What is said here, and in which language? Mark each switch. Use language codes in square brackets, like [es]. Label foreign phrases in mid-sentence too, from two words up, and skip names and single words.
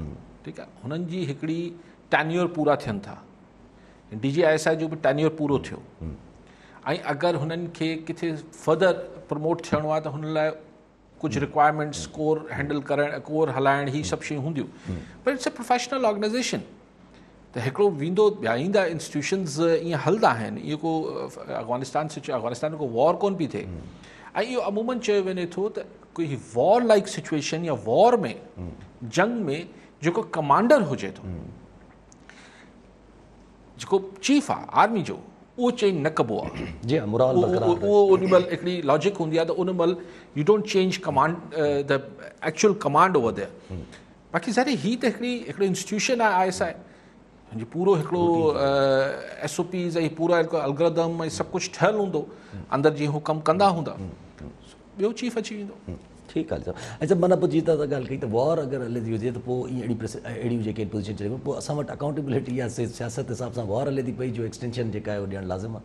[sd] ठीकु आहे, हुननि जी हिकिड़ी टेन्योर पूरा थियनि था, DG ISI जो बि टेन्योर पूरो थियो, ऐं अगरि हुननि खे किथे [en] further promote [sd] थियणो आहे त हुन लाइ कुझु रिक्वायरमेंट्स, [en] core handle [sd] करणु, कोर हलाइणु, हीअ सभु शयूं हूंदियूं, पर [en] it's a professional organization. [sd] त हिकिड़ो वेंदो ॿिया ईंदा इंस्टीट्यूशन्स ईअं हलंदा आहिनि, इहो को अफ़गानिस्तान में को वॉर कोन पई थिए, ऐं इहो अमूमन चयो वञे थो त कोई [en] war like situation [sd] या वॉर में जंग में जेको कमांडर हुजे थो, जेको चीफ आहे आर्मी जो, उहो चेंज न कबो आहे। जी हा, मोराल बरक़रार उहो उन महिल हिकिड़ी लॉजिक हूंदी आहे त उन महिल [en] you don't change command the actual command over there. [sd] बाक़ी ज़ाहिर हीअ त हिकिड़ो इंस्टीट्यूशन आहे ISI, जी पूरो हिकिड़ो SOPs ऐं पूरा हिकिड़ो अलगोरिदम ऐं सभु कुझु ठहियलु हूंदो, अंदरि जीअं हू कमु कंदा हूंदा, ॿियो चीफ अची वेंदो। ठीकु आहे साहब। ऐं सभु माना पोइ जीअं त ॻाल्हि कई त वॉर अगरि हले थी हुजे त पोइ ईअं अहिड़ियूं जेके पोज़ीशन चले पोइ असां वटि अकाउंटेबिलिटी या सियासत हिसाब सां वॉर हले थी पई जो एक्सटेंशन जेका आहे उहो ॾियणु लाज़िम आहे।